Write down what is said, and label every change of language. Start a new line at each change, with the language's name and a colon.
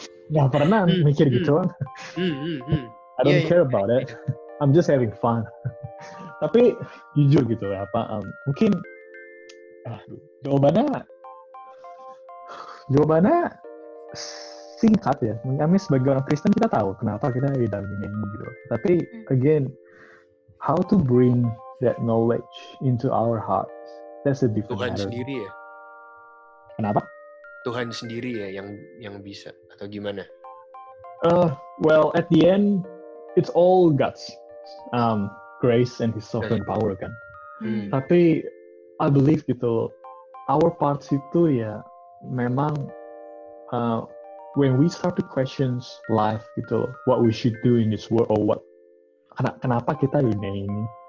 Indonesian: Nggak pernah mikir gitu kan.
English: I don't care about it. I'm just having fun.
Indonesian: Tapi jujur gitu mungkin jawabannya singkat ya. Kami sebagai orang Kristen kita tahu kenapa kita di dalam dunia ini gitu.
English: Tapi again, how to bring that knowledge into our hearts, that's a different
Indonesian: Tuhan
English: matter.
Indonesian: Sendiri ya. Kenapa? Tuhan sendiri ya yang bisa atau gimana?
English: Well, at the end, it's all God's grace and His sovereign power kan. Tapi I believe gitu, our parts itu ya memang when we start to question life gitu, what we should do in this world or
Indonesian: kenapa kita di dunia ini.